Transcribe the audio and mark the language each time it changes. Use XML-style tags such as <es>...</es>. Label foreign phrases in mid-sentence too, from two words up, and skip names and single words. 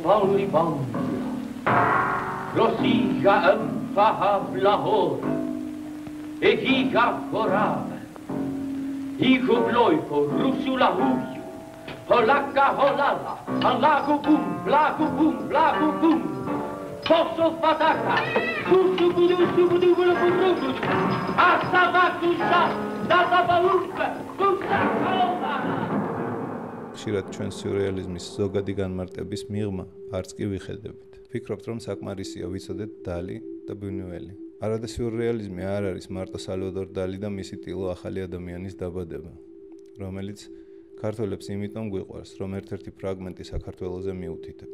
<ka>Auri bambula, Rosija fahav lahor, Egiga forav, Igo bloiko, Rusula huju, Holaka holala, Alagu bum, blagu bum, blagu bum, Posso fataka, Susu budu, subudu, budu, Asavatusha, Databaurka, Susa holala. ხშირად ჩვენ სიურეალიზმის ზოგადი განმარტების მიღმა არც კი ვიხედებით. ვფიქრობთ, რომ საკმარისია ვიცოდეთ დალი და ბუნუელი. არადა სიურეალიზმი არ არის მარტო სალვადორ დალი და მისი ტილო ახალი ადამიანის დაბადება, რომელიც ქართველებს იმიტომ გვიყვარს, რომ ერთ-ერთი ფრაგმენტი საქართველოზე მიუთითებს.</ka>